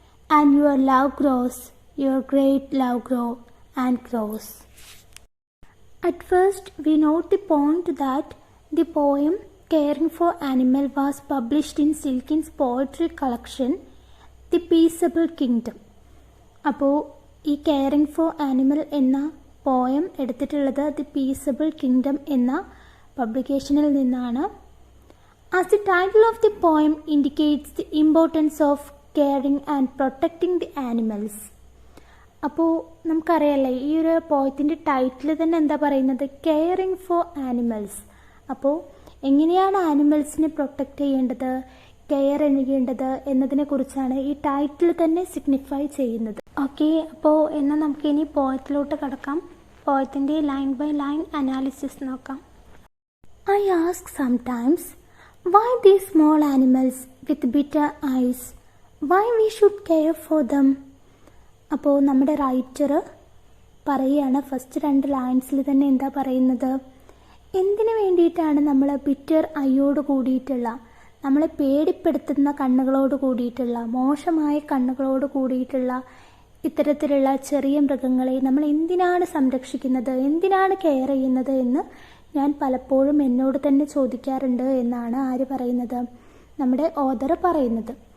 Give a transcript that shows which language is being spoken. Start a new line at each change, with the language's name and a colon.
English: And your love grows, your great love grows and grows. At first, we note the point that the poem Caring for Animal was published in Silkin's poetry collection, The Peaceable Kingdom.
Malayalam: അപ്പോൾ ഈ caring for animal എന്ന poem എടുത്തിട്ടുള്ളത് the peaceable kingdom എന്ന പബ്ലിക്കേഷനിൽ നിന്നാണ്.
English: As the title of the poem indicates the importance of caring and protecting the animals.
Malayalam: അപ്പോൾ നമുക്കറിയാമല്ലേ ഈ ഒരു പോയത്തിൻ്റെ title തന്നെ എന്താ പറയുന്നത്, കെയറിങ് ഫോർ ആനിമൽസ്. അപ്പോൾ എങ്ങനെയാണ് ആനിമൽസിനെ പ്രൊട്ടക്റ്റ് ചെയ്യേണ്ടത്, കെയർ ചെയ്യേണ്ടത് എന്നതിനെ കുറിച്ചാണ് ഈ ടൈറ്റിൽ തന്നെ സിഗ്നിഫൈ ചെയ്യുന്നത്. ഓക്കെ, അപ്പോൾ എന്നാൽ നമുക്കിനി പോയത്തിലോട്ട് കടക്കാം. പോയത്തിൻ്റെ ലൈൻ ബൈ ലൈൻ അനാലിസിസ് നോക്കാം.
English: I ask sometimes why these small animals with bitter eyes, why we should care for them.
Malayalam: അപ്പോൾ നമ്മുടെ റൈറ്റർ പറയുകയാണ് ഫസ്റ്റ് 2 ലൈൻസിൽ തന്നെ എന്താ പറയുന്നത്, എന്തിനു വേണ്ടിയിട്ടാണ് നമ്മൾ ബിറ്റർ ഐയോട് കൂടിയിട്ടുള്ള, നമ്മളെ പേടിപ്പെടുത്തുന്ന കണ്ണുകളോട് കൂടിയിട്ടുള്ള, മോശമായ കണ്ണുകളോട് കൂടിയിട്ടുള്ള ഇത്തരത്തിലുള്ള ചെറിയ മൃഗങ്ങളെ നമ്മൾ എന്തിനാണ് സംരക്ഷിക്കുന്നത്, എന്തിനാണ് കെയർ ചെയ്യുന്നത് എന്ന് ഞാൻ പലപ്പോഴും എന്നോട് തന്നെ ചോദിക്കാറുണ്ട് എന്നാണ് ആര് പറയുന്നത്, നമ്മുടെ ഓഥർ പറയുന്നത്.